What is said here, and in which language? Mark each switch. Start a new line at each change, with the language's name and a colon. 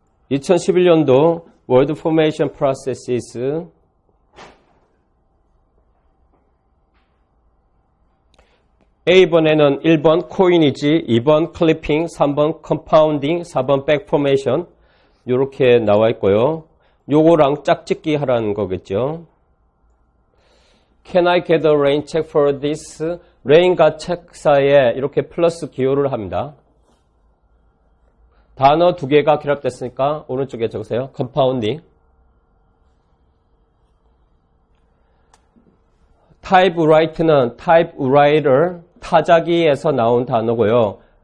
Korean: (2011년도) Word Formation Processes A번에는 1번 코이니지, 2번 클리핑, 3번 컴파운딩, 4번 백포메이션 이렇게 나와 있고요. 요거랑 짝짓기 하라는 거겠죠.
English: Can I get a rain check for this?
Korean: rain과 check 사이에 이렇게 플러스 기호를 합니다. 단어 두 개가 결합됐으니까 오른쪽에 적으세요. compounding. typewriter는 typewriter, 타자기에서 나온 단어고요.